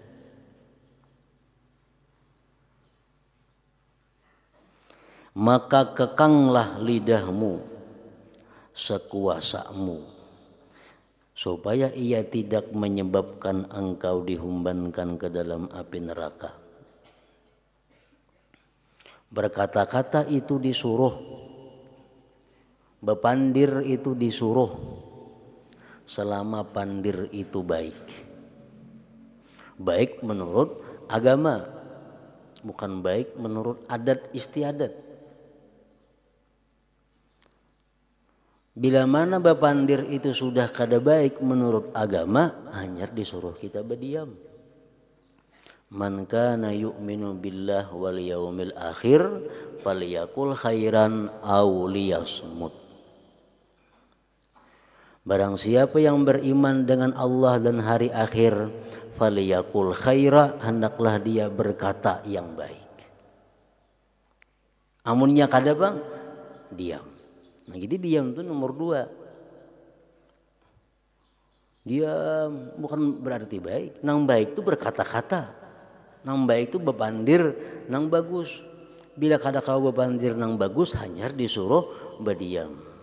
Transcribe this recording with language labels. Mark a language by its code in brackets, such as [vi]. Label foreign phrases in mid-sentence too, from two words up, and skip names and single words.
[ms] Maka kekanglah lidahmu sekuasamu, supaya ia tidak menyebabkan engkau dihumbankan ke dalam api neraka. [bjn] Berkata-kata itu disuruh, bepandir itu disuruh, selama pandir itu baik. [id] Baik menurut agama, bukan baik menurut adat istiadat. [bjn] Bila mana bapandir itu sudah kada baik menurut agama, hanya disuruh kita berdiam. [ar] من كان يؤمن بالله واليوم الآخر فليقل خيرا أو ليصمت. [id] Barang siapa yang beriman dengan Allah dan hari akhir, [ar] فليقل خيرا, [id] hendaklah dia berkata yang baik. [bjn] Amunnya kada bang, diam. [id] Nah, jadi diam itu nomor 2. Diam bukan berarti baik. [bjn] Nang baik itu berkata-kata. Nang baik itu bepandir nang bagus. Bila kada kau bepandir nang bagus, [id] hanya disuruh berdiam.